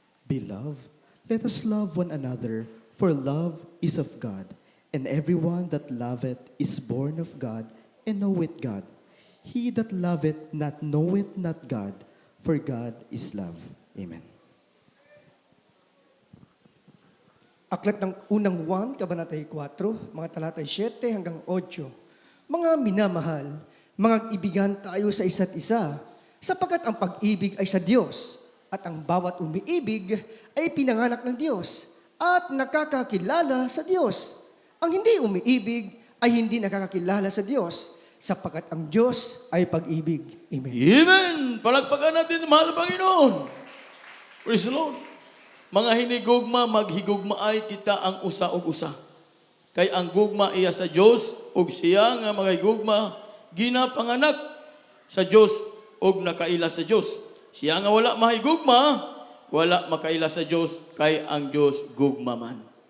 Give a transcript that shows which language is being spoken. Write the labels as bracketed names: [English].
[English] Beloved, let us love one another, for love is of God, and everyone that loveth is born of God, and knoweth God. He that loveth not knoweth not God, for God is love. Amen. [Filipino] Aklat ng unang 1, Kabanatay 4, mga talatay 7 hanggang 8. Mga minamahal, mga ibigan tayo sa isa't isa, sapagkat ang pag-ibig ay sa Diyos, at ang bawat umiibig ay pinanganak ng Diyos, at nakakakilala sa Diyos. Ang hindi umiibig ay hindi nakakakilala sa Diyos, sapagkat ang Diyos ay pag-ibig. Amen. Amen! Palagpagan natin ang mahal na Panginoon. [English] Praise the Lord. [Cebuano] Mga hinigugma, maghigugmaay kita ang usa ug usa. Kay ang gugma iya sa Dios ug siya nga mga higugma ginapanganak sa Dios ug nakaila sa Dios. Siya nga wala mahigugma, wala makaila sa Dios kay ang Dios gugma man.